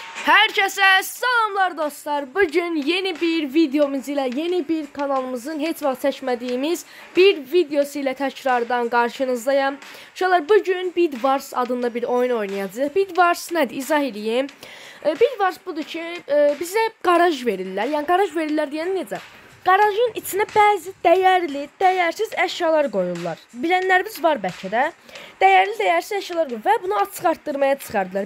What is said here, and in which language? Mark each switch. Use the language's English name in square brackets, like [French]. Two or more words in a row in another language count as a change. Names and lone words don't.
[Turkish] Herkese selamlar dostlar. Bugün yeni bir videomuz ile yeni bir kanalımızın [Azerbaijani] heç vaxt [Turkish] seçmediğimiz bir videosu ile tekrardan karşınızdayım. [Azerbaijani] Uşaqlar, bugün Bed Wars adında bir oyun oynayacağız. Bed Wars nədir? İzah edeyim. Bed Wars budur ki, bizə garaj verirlər. Yəni garaj verirlər deyən necə? Garajın içinə bəzi dəyərli, dəyərsiz əşyalar qoyurlar. Bilənlərimiz var bəlkə də. Dəyərli, dəyərsiz əşyalar qoyurlar və bunu açıq artdırmaya çıxardılar.